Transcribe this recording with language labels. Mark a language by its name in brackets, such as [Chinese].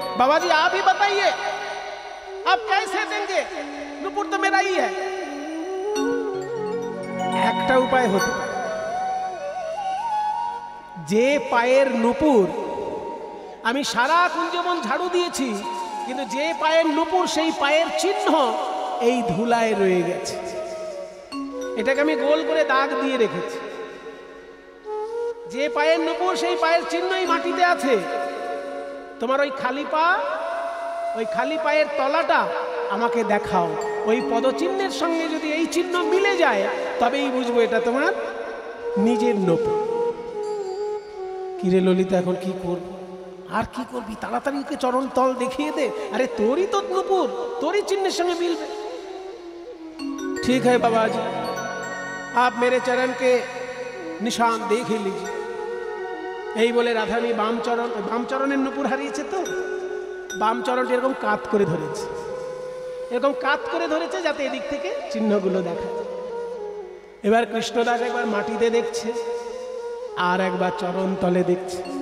[Hindi] বাবাজি आप ही बताइए आप कैसे देंगे, [Bangla] নুপুর তো [Hindi] मेरा ही है। [Bangla] একটা উপায় হতে পারে, যে পায়ের নুপুর আমি সারা কুঞ্জবন ঝাড়ু দিয়েছি, কিন্তু যে পায়ের নুপুর সেই পায়ের চিহ্ন এই ধুলায় রয়ে গেছে, এটাকে আমি গোল করে দাগ দিয়ে রেখেছি। যে পায়ের নুপুর সেই পায়ের চিহ্নই মাটিতে আছে। তোমার ওই খালি পা, ওই খালি পায়ের তলাটা আমাকে দেখাও, ওই পদচিহ্নের সঙ্গে যদি এই চিহ্ন মিলে যায় তবেই বুঝবো এটা তোমার নিজের নুপুর। কিরে ললিতা এখন কি করব? আর কি করবি? তাড়াতাড়ি ওকে চরণ তল দেখিয়ে দে। আরে তোরই তো নুপুর, তোরই চিহ্নের সঙ্গে मिलবে। [Hindi] ठीक है बाबा जी, आप मेरे चरण के निशान देख ही लीजिए। [Bangla] এই বলে রাধারানী বাম চরণের নুপুর হারিয়েছে, তো বাম চরণটি এরকম কাত করে ধরেছে, এরকম কাত করে ধরেছে যাতে এদিক থেকে চিহ্নগুলো দেখা যায়। এবার কৃষ্ণদাস একবার মাটিতে দেখছে, আর একবার চরণ তলে দেখছে।